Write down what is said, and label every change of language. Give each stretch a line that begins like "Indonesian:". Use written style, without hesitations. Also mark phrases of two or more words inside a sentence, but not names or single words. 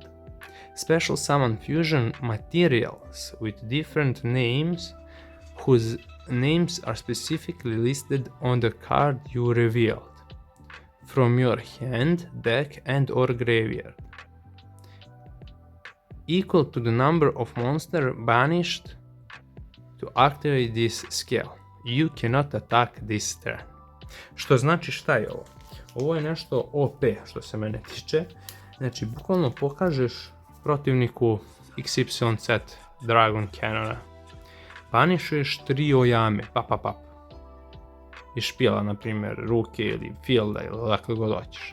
English: Special summon fusion materials with different names whose names are specifically listed on the card you revealed from your hand, deck and or graveyard, equal to the number of monsters banished to activate this skill. You cannot attack this turn.
Bosnian: Što znači šta je ovo? Ovo je nešto OP što se mene tiče. Znači, bukvalno pokažeš protivniku XYZ Dragon Cannona. Banišuješ 3 Oyame, iz špila, na primjer, ruke ili fielda ili odakle god hoćeš.